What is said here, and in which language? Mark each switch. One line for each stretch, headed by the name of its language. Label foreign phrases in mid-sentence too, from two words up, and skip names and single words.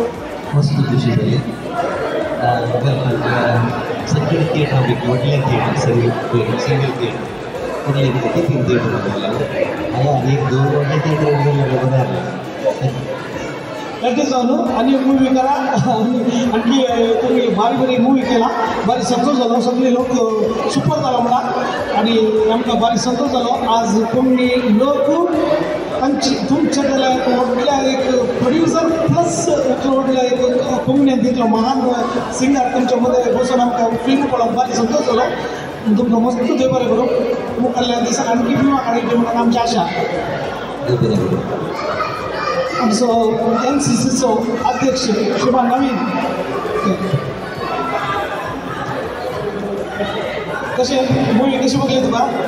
Marathi: मस्त खुशी झाली सगळे थिएटर कुठल्या थिएटर सिंगल थिएटर कुठले किती थिएटर होतं एक दोन मोठे थिएटर
Konkani: लगेच जाऊन आणि मूवी करा आणखी तुम्ही भारी मूवी केला भारी संतोष झालो सगळे लोक सुपर झाला म्हणा आणि आमका भारी संतोष झालो आज तुम्ही लोक तुमच्या त्याला व्हडल्या एक प्रोड्युसर प्लस व्हडल्या एक कोंबण्यात तिथलं महान सिंगर तुमच्यामध्ये बसून आमकां फिल्म पळोवप भारी संतोष झालो तुमकां मस्त देव बरें करूं मुखाल्ल्या दिसाक आणखी फिल्मां काडयची म्हणून आमची आशा आमचो NCCचो अध्यक्ष शुभा नवीन कशें मुवी कशी बघली तुका